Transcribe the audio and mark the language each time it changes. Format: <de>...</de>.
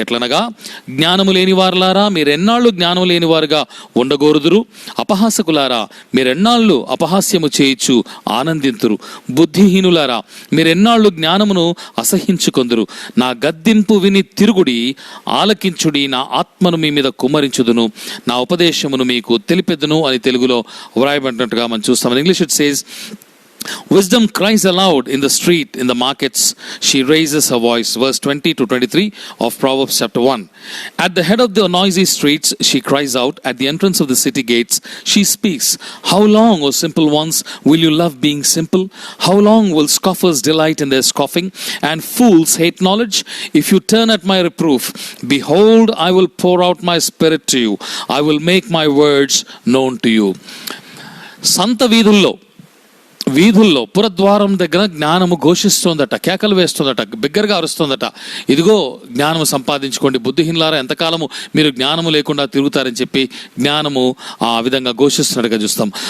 <te>ఎట్లనగా, జ్ఞానము లేని వారులారా మీరెన్నాళ్ళు జ్ఞానము లేని వారుగా ఉండగోరుదురు, అపహాసకులారా మీరెన్నాళ్ళు అపహాస్యము చేయుచు ఆనందింతురు, బుద్ధిహీనులారా మీరెన్నాళ్ళు జ్ఞానమును అసహించుకొందురు. నా గద్దింపు విని తిరుగుడి, ఆలకించుడి, నా ఆత్మను మీ మీద కుమ్మరించుదును, నా ఉపదేశమును మీకు తెలిపెదును అని తెలుగులో వ్రాయబడినట్టుగా మనం చూస్తాం.</te> <en>English it says, wisdom cries aloud in the street, in the markets she raises her voice. Verse 20 to 23 of Proverbs chapter 1. At the head of the noisy streets she cries out, at the entrance of the city gates she speaks. How long, O simple ones, will you love being simple? How long will scoffers delight in their scoffing, and fools hate knowledge? If you turn at my reproof, behold, I will pour out my spirit to you. I will make my words known to you.</en> <te>సంత వీధుల్లో పురద్వారం దగ్గర జ్ఞానము ఘోషిస్తోందట, కేకలు వేస్తోందట, బిగ్గరగా అరుస్తోందట. ఇదిగో జ్ఞానము సంపాదించుకోండి, బుద్ధిహీనులారా ఎంతకాలము మీరు జ్ఞానము లేకుండా తిరుగుతారని చెప్పి జ్ఞానము ఆ విధంగా ఘోషిస్తున్నట్టుగా చూస్తాం.</te>